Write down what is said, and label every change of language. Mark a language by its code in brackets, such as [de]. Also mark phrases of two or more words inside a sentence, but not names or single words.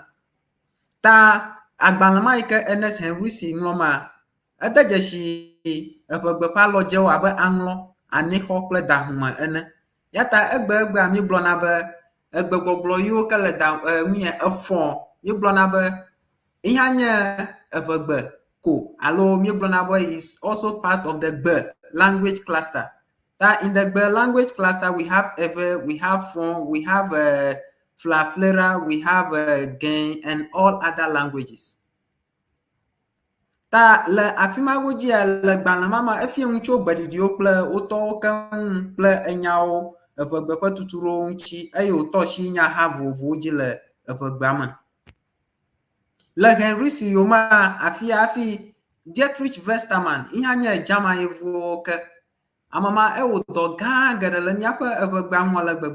[ee] Ta agbalẽ ma yi ke Ernest Henrici ŋlɔ ma ede dzesi eʋegbe ƒe alɔdzewo abe aŋlɔ, anexɔ kple dahume ene. Ya ta egbea mígblɔna be egbegbɔgblɔ yiwo ke le efɔ mígblɔna be yi hã nye eʋegbe ko alo mígblɔna be [en] is also part of the Gbe language cluster. That in the Gbe language cluster we have Ewe, we have Fon, we have Flaflera, we have Gen and all other languages. [ee] Ta le afi ma godzia le gbalẽ ma efia ŋu tso gbeɖiɖiwo kple wotɔwo keŋ kple enyawo eʋegbe ƒe tutuɖowo ŋuti eye wòtɔ si nya ha vovovowo dzi le eʋegbea me. Le Henrici yoma afi Dietrich Westermann yi hã nye German yevuwo ke ame ma ewɔ dɔ gã geɖe le míaƒe eʋegbea ŋu le gbegbe.